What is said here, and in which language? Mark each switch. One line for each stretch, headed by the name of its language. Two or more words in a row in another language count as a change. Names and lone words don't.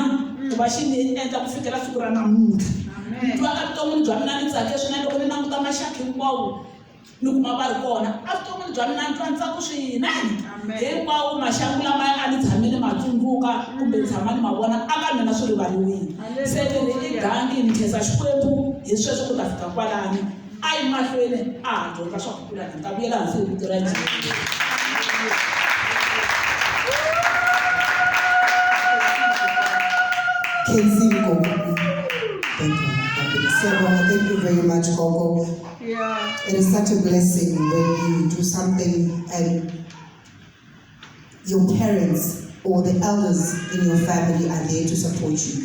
Tsonga: ku va xi ni endla ku fikela siku ra namuntlha ni twa a vuton'wini bya mina ni tsakile swinene loko ni languta maxaka hinkwawo ni kuma va ri kona a vuton'wini bya mina ni twa ntsako swinene hinkwawo maxangu lama a ni tshame ni ma tsundzuka kumbe ni tshama ni ma vona a ka mina swi rivaliwile se ni i gangi ni khensa Xikwembu hi sweswo ku ta fika kwalani a yi mahlweni a ha dyondza swa ku kula ni ta vuyela hansi hi vito ra Jesu.
English: Thank you very much, Gogo. Yeah. It is such a blessing when you do something and your parents or the elders in your family are there to support you.